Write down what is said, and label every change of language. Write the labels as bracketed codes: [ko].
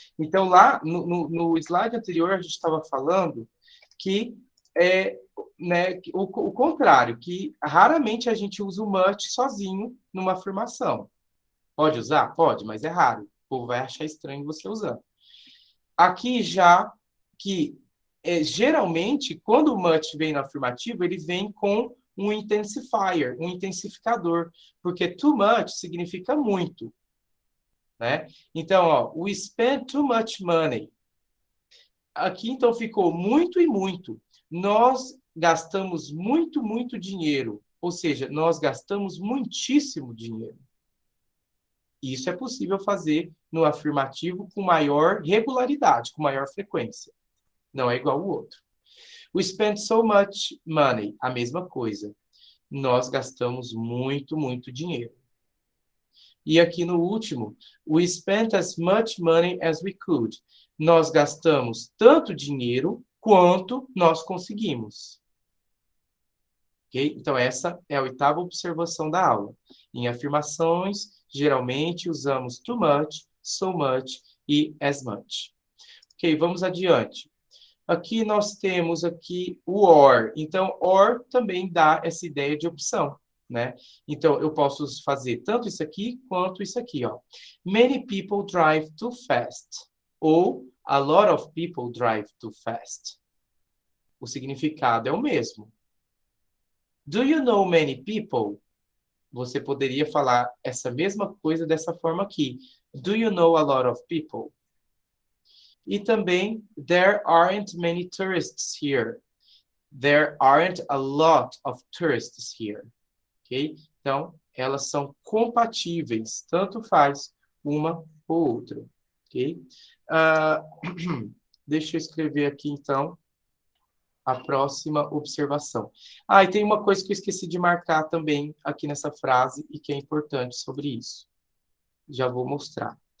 [pt] Então, lá no slide anterior, a gente estava falando que né, o contrário, que raramente a gente usa o much sozinho numa afirmação. Pode usar? Pode, mas é raro. O povo vai achar estranho você usando. Aqui já que, geralmente, quando o much vem no afirmativo, ele vem com um intensifier, um intensificador, porque too much significa muito. Né? Então, ó, [en] we spent too much money. [pt] Aqui, então, ficou muito e muito. Nós gastamos muito, muito dinheiro. Ou seja, nós gastamos muitíssimo dinheiro. Isso é possível fazer no afirmativo com maior regularidade, com maior frequência. Não é igual ao outro. [en] We spent so much money. [pt] A mesma coisa. Nós gastamos muito, muito dinheiro. E aqui no último, [en] we spent as much money as we could. [pt] Nós gastamos tanto dinheiro quanto nós conseguimos. Okay? Então, essa é a 8ª observação da aula. Em afirmações, geralmente usamos too much, so much e as much. Ok, vamos adiante. Aqui nós temos aqui o or. Então, or também dá essa ideia de opção. né? Então, eu posso fazer tanto isso aqui quanto isso aqui, ó. [en] Many people drive too fast. Ou a lot of people drive too fast. [pt] O significado é o mesmo. [en] Do you know many people? [pt] Você poderia falar essa mesma coisa dessa forma aqui. [en] Do you know a lot of people? [pt] E também, [en] there aren't many tourists here. There aren't a lot of tourists here. Ok? [pt] Então, elas são compatíveis. Tanto faz uma ou outra. Ok? Deixa eu escrever aqui, então, a próxima observação. E tem uma coisa que eu esqueci de marcar também aqui nessa frase e que é importante sobre isso. Já vou mostrar.